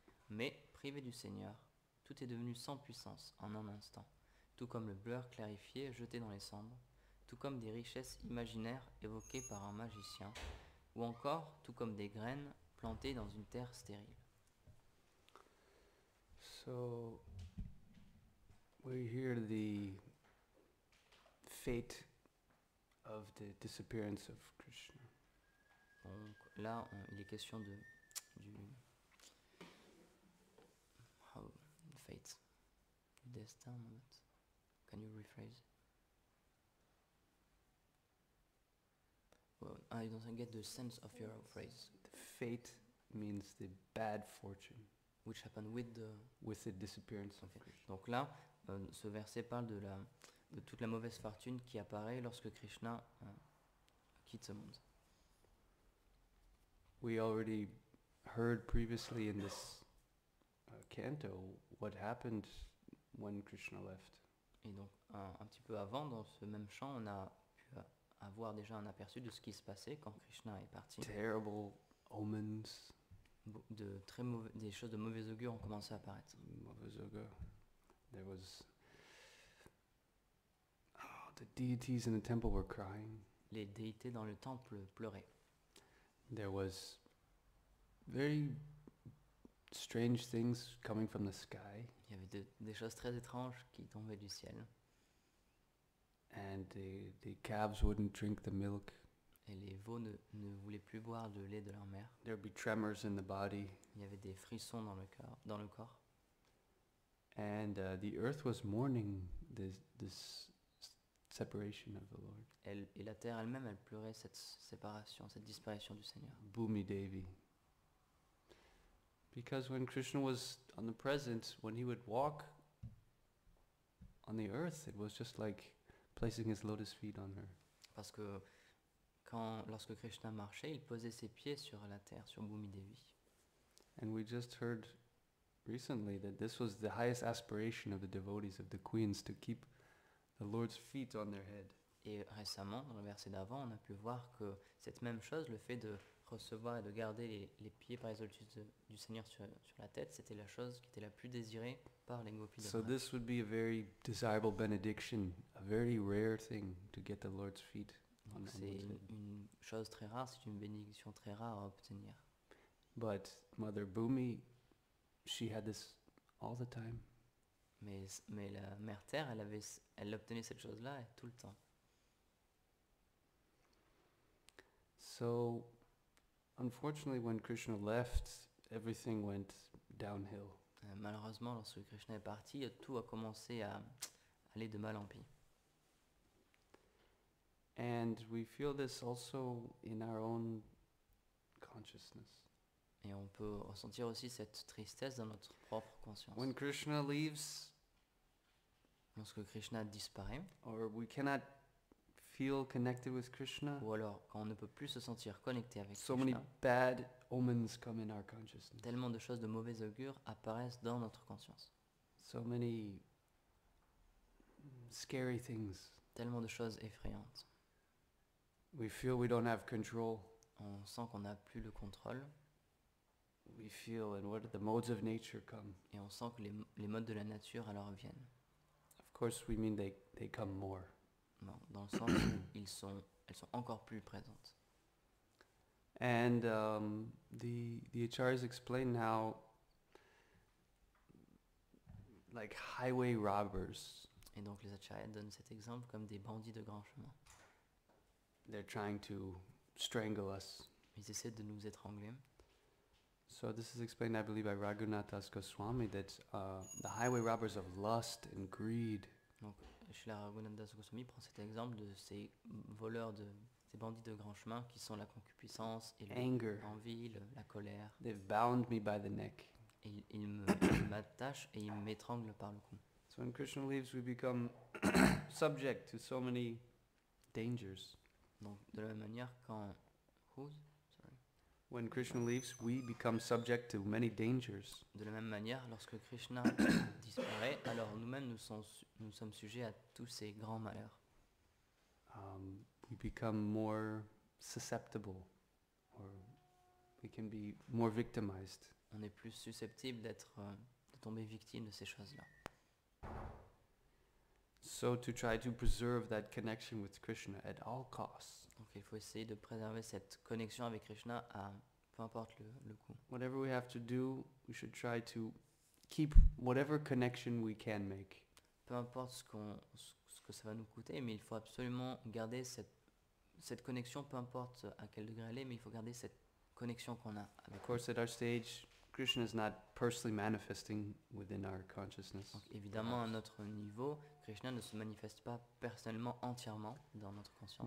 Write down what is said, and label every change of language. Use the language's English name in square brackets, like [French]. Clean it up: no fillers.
[French] Mais, privé du Seigneur, tout est devenu sans puissance en un instant, tout comme le beurre clarifié jeté dans les cendres, tout comme des richesses imaginaires évoquées par un magicien, ou encore tout comme des graines plantées dans une terre stérile. [English] So, we hear the fate of the disappearance of Krishna. [French] Donc là, il est question du fate, du destin. [English] Can you rephrase? Well, I don't get the sense of your phrase. The fate means the bad fortune. Which happened with the disappearance of okay. Krishna. [French] Donc là, ce verset parle de toute la mauvaise fortune qui apparaît lorsque Krishna quitte ce monde. [English] We already heard previously in this canto what happened when Krishna left. [French] Et donc, un petit peu avant, dans ce même chant, on a pu avoir déjà un aperçu de ce qui se passait quand Krishna est parti. [English] Terrible omens. [French] Des choses de mauvais augure ont commencé à apparaître. Mauvais augure. [English] There was the deities in the temple were crying. [French] Les déités dans le temple pleuraient. [English] There was very strange things coming from the sky. [French] Il y avait des choses très étranges qui tombaient du ciel. [English] And the calves wouldn't drink the milk. [French] Et les veaux ne voulaient plus boire de lait de leur mère. [English] There would be tremors in the body. [French] Il y avait des frissons dans le corps. [English] And the earth was mourning this separation of the Lord. [French] Et la terre elle-même, elle pleurait cette séparation, cette disparition du Seigneur. Bhumi Devi. [English] Because when Krishna was on the present, when he would walk on the earth, it was just like placing his lotus feet on her. [French] Parce que lorsque Krishna marchait, il posait ses pieds sur la terre, sur Bhumi Devi. [English] And we just heard recently that this was the highest aspiration of the devotees, of the queens, to keep the Lord's feet on their head. [French] Et récemment, dans le verset d'avant, on a pu voir que cette même chose, le fait de recevoir et de garder les pieds par les lotus du Seigneur sur la tête, c'était la chose qui était la plus désirée par les gopis de [English] So this would be a very desirable benediction, a very rare thing to get the Lord's feet. [French] Donc c'est une chose très rare, c'est une bénédiction très rare à obtenir. [English] But Mother Bhumi, she had this all the time. [French] Mais la Mère Terre, elle obtenait cette chose-là tout le temps. [English] So, unfortunately, when Krishna left, everything went downhill. [French] Malheureusement, lorsque Krishna est parti, tout a commencé à aller de mal en pis. [English] And we feel this also in our own consciousness. [French] Et on peut ressentir aussi cette tristesse dans notre propre conscience. [English] When Krishna leaves, [French] lorsque Krishna disparaît, [English] or we cannot feel connected with Krishna, [French] ou alors quand on ne peut plus se sentir connecté avec [English] so Krishna, many bad omens come in our consciousness. [French] tellement de choses de mauvais augure apparaissent dans notre conscience. [English] So many scary things. [French] Tellement de choses effrayantes. [English] We feel we don't have control. [French] On sent qu'on n'a plus le contrôle. [English] we feel and what the modes of nature come. [French] Et on sent que les modes de la nature alors viennent. [English] Of course, we mean they come more. [French] Bon, dans le sens où elles sont encore plus présentes. [English] And the acharyas explain how, like highway robbers, [French] Et donc les acharyas donnent cet exemple comme des bandits de grand chemin. [English] they're trying to strangle us. [French] Ils essaient de nous étrangler. [English] So this is explained, I believe, by Raghunathas Goswami, that the highway robbers of lust and greed, [French] Donc Srila Raghunathas Goswami prend cet exemple de ces voleurs, ces bandits de grand chemin qui sont la concupiscence et [English] anger, [French] l'envie, la colère. [English] they've bound me by the neck. [French] Et ils m'attachent et ils m'étranglent par le cou. [English] So when Krishna leaves, we become subject to so many dangers. [French] Donc de la même manière, quand [English] When Krishna leaves, we become subject to many dangers. [French] de la même manière, lorsque Krishna disparaît, alors nous-mêmes nous sommes sujets à tous ces grands malheurs. [English] We become more susceptible, or we can be more victimized. [French] On est plus susceptible de tomber victime de ces choses-là. [English] So to try to preserve that connection with Krishna at all costs. [French] Donc il faut essayer de préserver cette connexion avec Krishna à peu importe le coût. [English] Whatever we have to do, we should try to keep whatever connection we can make. [French] Peu importe ce que ça va nous coûter, mais il faut absolument garder cette connexion, peu importe à quel degré elle est, mais il faut garder cette connexion qu'on a avec [English] Of course, at our stage, Krishna is not personally manifesting within our consciousness. [French] Donc évidemment, à notre niveau, Krishna ne se manifeste pas personnellement entièrement dans notre conscience.